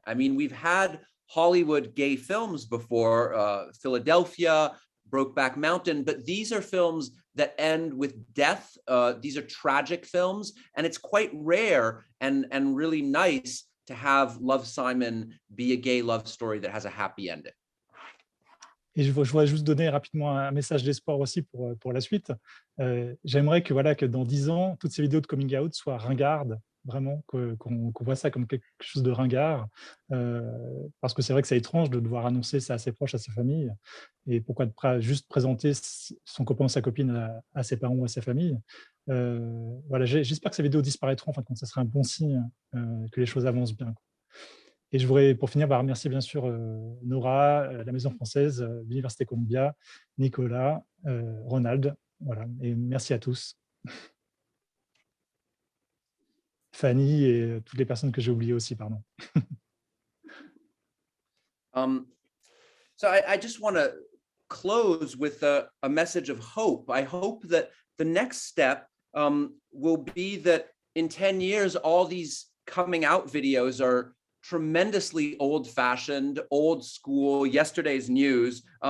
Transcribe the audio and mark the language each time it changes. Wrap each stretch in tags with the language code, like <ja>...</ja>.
<en>I mean, we've had Hollywood gay films before, Philadelphia, Brokeback Mountain, but these are films that end with death. These are tragic films, and it's quite rare and really nice to have Love, Simon be a gay love story that has a happy ending.</en> <fr>Et je voudrais juste donner rapidement un message d'espoir aussi pour la suite. J'aimerais que dans 10 ans, toutes ces vidéos de coming out soient ringardes, vraiment, qu'on voit ça comme quelque chose de ringard, parce que c'est vrai que c'est étrange de devoir annoncer ça à ses proches, à sa famille, et pourquoi juste présenter son copain ou sa copine à ses parents ou à sa famille. Voilà, j'espère que ces vidéos disparaîtront, enfin, ça serait un bon signe que les choses avancent bien, quoi. Et je voudrais, pour finir, remercier bien sûr Nora, la Maison Française, l'Université Columbia, Nicolas, Ronald. Voilà, et merci à tous. Fanny et toutes les personnes que j'ai oubliées aussi, pardon.</fr> <en>So I just want to close with a message of hope. I hope that the next step will be that in 10 years, all these coming out videos are tremendously old-fashioned, old school, yesterday's news.</en>